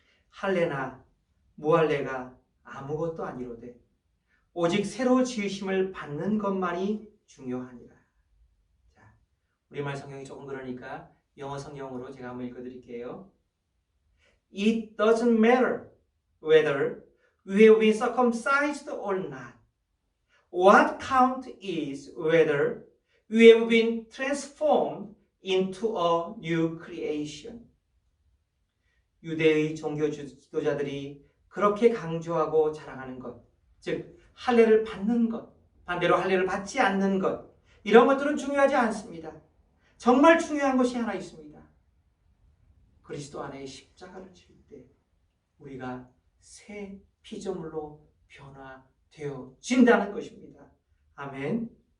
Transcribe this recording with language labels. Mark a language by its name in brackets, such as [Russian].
[Korean] 할례나 무할례가 아무것도 아니로되 오직 새로 지으심을 받는 것만이 중요하니라. 자, 우리말 성경이 조금 그러니까 영어 성경으로 제가 한번 읽어드릴게요. [English] It doesn't matter whether we have been circumcised or not. What counts is whether we have been transformed into a new creation. [Korean] 유대의 종교 지도자들이 그렇게 강조하고 자랑하는 것, 즉 할례를 받는 것, 반대로 할례를 받지 않는 것, 이런 것들은 중요하지 않습니다. 정말 중요한 것이 하나 있습니다. 그리스도 안에 십자가를 질 때 우리가 새 피조물로 변화되어진다는 것입니다. 아멘.